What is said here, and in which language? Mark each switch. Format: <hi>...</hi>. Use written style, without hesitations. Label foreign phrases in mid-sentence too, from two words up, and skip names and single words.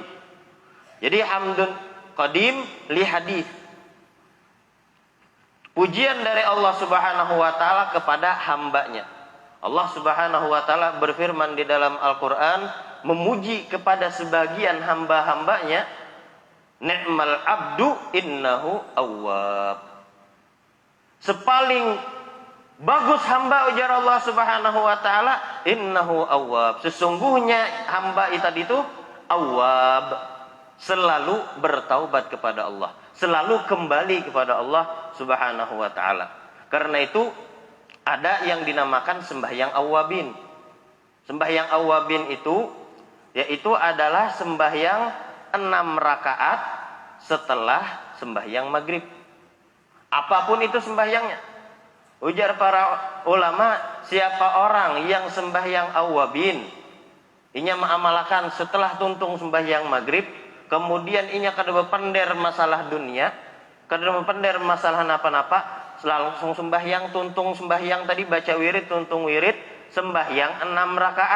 <ar>Jadi حمد قديم لحادث.</ar> <id>Pujian dari Allah Subhanahu wa taala kepada hambanya. Allah</id> <ar>سبحانه وتعالى</ar> <id>berfirman di dalam Al-Qur'an memuji kepada sebagian hamba-hambanya,</id> <ar>نعم العبد إنه أواب.</ar> <bjn>Sepaling bagus hamba ujar Allah</bjn> <ar>سبحانه وتعالى, إنه أواب.</ar> <id>Sesungguhnya hamba itu awwab, selalu bertaubat kepada Allah, selalu kembali kepada Allah</id> <ar>سبحانه وتعالى.</ar> <id>Karena itu ada yang dinamakan sembahyang awwabin. Sembahyang awwabin itu yaitu adalah sembahyang 6 rakaat setelah sembahyang maghrib.</id> <bjn>Apapun itu sembahyangnya. Ujar para ulama, siapa orang yang sembahyang awwabin, inya mengamalkan setelah tuntung sembahyang maghrib, kemudian inya kada berpender masalah dunia, kada berpender masalah napa-napa, langsung sembahyang, tuntung sembahyang tadi, baca wirid, tuntung wirid, sembahyang 6 rakaat.</bjn>